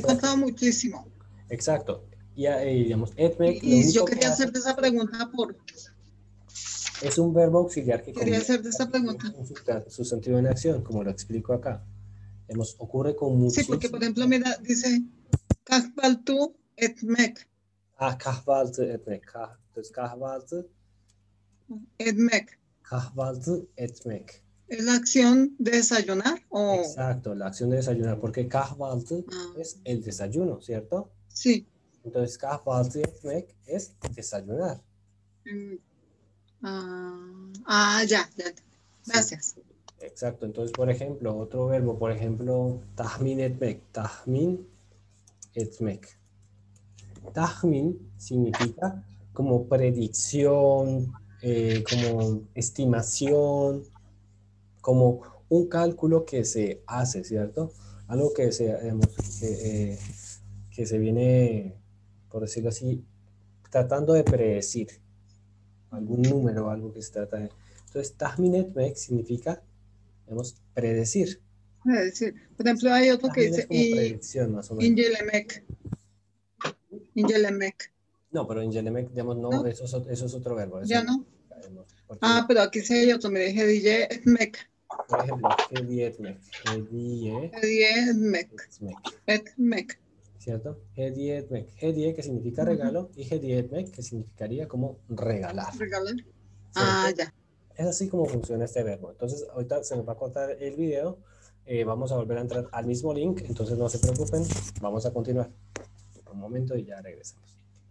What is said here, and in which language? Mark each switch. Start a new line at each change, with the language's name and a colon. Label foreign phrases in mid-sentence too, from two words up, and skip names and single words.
Spanish: encontrado muchísimo. Exacto. Y digamos, etmek, lo Y yo único que quería hace hacerte esa pregunta es un verbo auxiliar que Quería convierte hacerte esa pregunta. un sustantivo en acción, como lo explico acá. Ocurre con Sí, muchísimos... porque, por ejemplo, mira, dice
Turkish: kahvaltı etmek. Kahvaltı etmek. Entonces, kahvaltı
Spanish: Etmek.
Turkish: Kahvaltı etmek.
Spanish: ¿Es la acción de desayunar? O... Exacto, la acción de desayunar, porque
Turkish: kahvaltı
Spanish: Ah, es el desayuno, ¿cierto? sí. Entonces,
Turkish: kahvaltı etmek
Spanish: es desayunar. Ya. Gracias. Sí, exacto. Entonces, por ejemplo, otro verbo, por ejemplo,
Turkish: tahmin etmek. Tahmin etmek.
Spanish: Tahmin significa como predicción, como estimación, como un cálculo que se hace, ¿cierto? Algo que que se viene, por decirlo así, tratando de predecir algún número, algo que se trata de... Entonces,
Turkish: tahmin etmek
Spanish: significa, predecir. Es decir, por ejemplo, hay otro que Tahmin dice es como predicción, más o menos. Ingelemek. No, pero ingelemek, digamos, no. Eso es otro verbo. Ya no. Porque, Pero aquí sí hay otro, me dije DJ Etmek. por ejemplo,
Turkish: hediye etmek.
Spanish: Etmek.
Turkish: ¿Cierto? Hediye etmek. Hediye,
Spanish: que significa regalo, y
Turkish: hediye etmek,
Spanish: que significaría como regalar. Regalar. ¿Cierto? Ya. Es así como funciona este verbo. Entonces, ahorita se nos va a cortar el video. Vamos a volver a entrar al mismo link, entonces no se preocupen. Vamos a continuar. Un momento y ya regresamos.